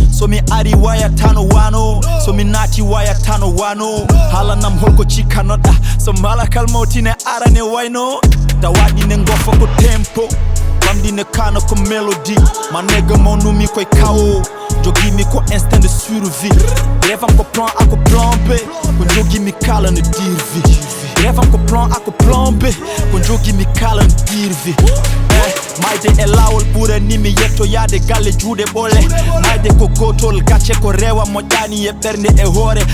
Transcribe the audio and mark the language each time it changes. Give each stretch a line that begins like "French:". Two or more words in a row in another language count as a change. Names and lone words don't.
Fula: So mi ari waya tano wano, so mi nati waya tano wano. Halanam holko cikanoɗa, so malakal mawti ne arane wayno. Tawaɗi ne gofa ko tempo, ɓamɗi ne kana ko melody.
English: Ma nigga
Fula: mawnumi koye kawo. Jogimi ko
French: instinct de survie.
Fula: Rêve am ko
French: plan A
Fula: ko
French: plan B,
Fula: ko jogimi kala no dirvi. Rêve am ko
French: plan A
Fula: ko
French: plan B,
Fula: ko jogimi kala no dirvi. Eh, mayde e lawol ɓuranimi yettoyade galle juuɗe ɓole. Mayde ko gotol gacce ko rewa moƴƴani e ɓernde e hoore.